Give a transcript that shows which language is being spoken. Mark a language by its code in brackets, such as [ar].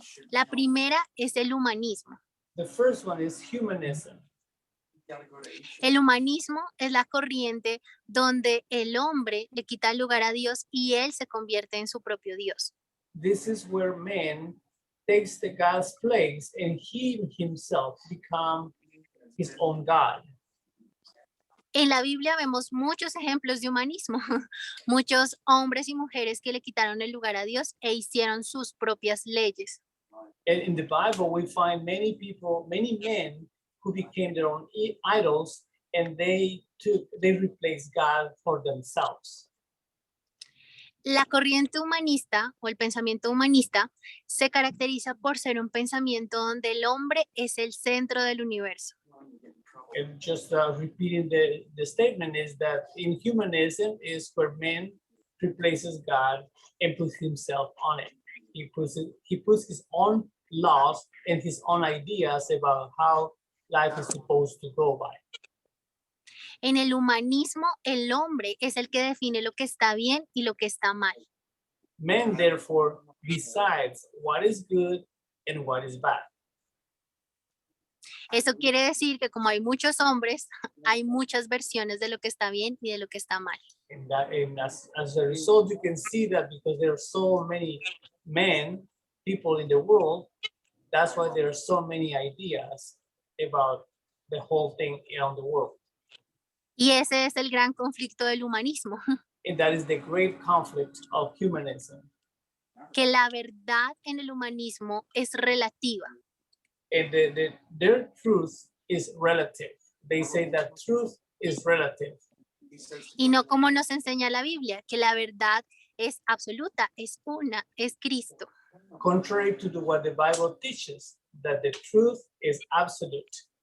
[es] La primera es el humanismo. [en] The first one is humanism. gotta go to Asia. [es] El humanismo es la corriente donde el hombre le quita el lugar a Dios y él se convierte en su propio Dios. [en] This is where man takes the God's place and he himself become his own God. [es] En la Biblia vemos muchos ejemplos de humanismo, muchos hombres y mujeres que le quitaron el lugar a Dios e hicieron sus propias leyes. [en] And in the Bible, we find many people, many men who became their own idols, and they replaced God for themselves. [es] La corriente humanista o el pensamiento humanista se caracteriza por ser un pensamiento donde el hombre es el centro del universo. [en] And just repeating the statement is that in humanism is where man replaces God and puts himself on it. He puts his own laws and his own ideas about how life is supposed to go by. [es] En el humanismo, el hombre es el que define lo que está bien y lo que está mal. [en] Man therefore decides what is good and what is bad. [es] Eso quiere decir que como hay muchos hombres, hay muchas versiones de lo que está bien y de lo que está mal. [en] And as a result, you can see that because there are so many people in the world, that's why there are so many ideas about the whole thing around the world. [es] Y ese es el gran conflicto del humanismo, [en] And that is the great conflict of humanism. [es] que la verdad en el humanismo es relativa. [en] And their truth is relative. They say that truth is relative. He says, [es] Y no como nos enseña la Biblia, que la verdad es absoluta, es una, es Cristo. [en] Contrary to what the Bible teaches, that the truth is absolute.